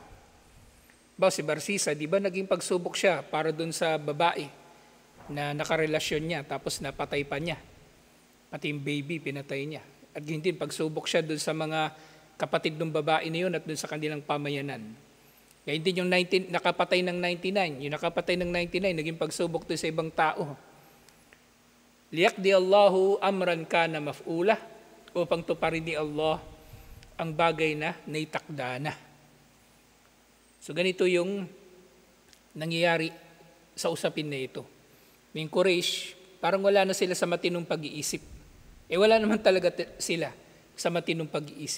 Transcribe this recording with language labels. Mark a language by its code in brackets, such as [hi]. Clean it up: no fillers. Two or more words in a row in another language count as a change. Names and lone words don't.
[tl] Si Barsisa, di ba naging pagsubok siya para dun sa babae na nakarelasyon niya tapos napatay pa niya. Pati yung baby, pinatay niya. At hindi pagsubok siya dun sa mga kapatid ng babae na yun at dun sa kanilang pamayanan. Kaya hindi yung nakapatay ng 99, yung nakapatay ng 99, naging pagsubok dun sa ibang tao. [ar] ليقضي الله أمرا كان مفعولا, [tl] upang tuparin ni Allah ang bagay na naitakda na. So ganito yung nangyayari sa usapin na ito. Yung Quraysh, parang wala na sila sa matinong pag-iisip. Wala naman talaga sila sa matinong pag-iisip.